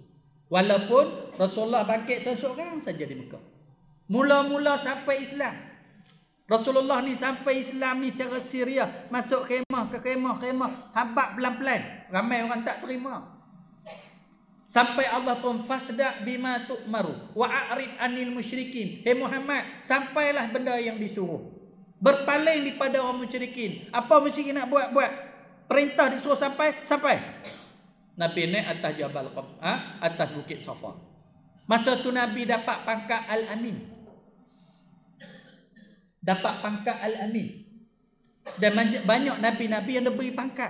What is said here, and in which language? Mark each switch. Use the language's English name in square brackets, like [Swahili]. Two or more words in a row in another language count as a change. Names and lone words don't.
[Malay] Walaupun Rasulullah bangkit seorang saja di Mekah. Mula-mula sampai Islam. Rasulullah ni sampai Islam ni secara Syria. Masuk khemah ke khemah. Habaq pelan-pelan. Ramai orang tak terima. Sampai Allah tuan [Arabic] فاصدع بما تؤمر وأعرض عن المشركين. [Malay] Hei Muhammad, sampailah benda yang disuruh. Berpaling daripada orang musyrikin. Apa musyrikin nak buat? Perintah disuruh sampai. Nabi naik atas Jabal atas Bukit Safa. Masa tu Nabi dapat pangkat Al-Amin. Dan banyak Nabi-Nabi yang diberi pangkat.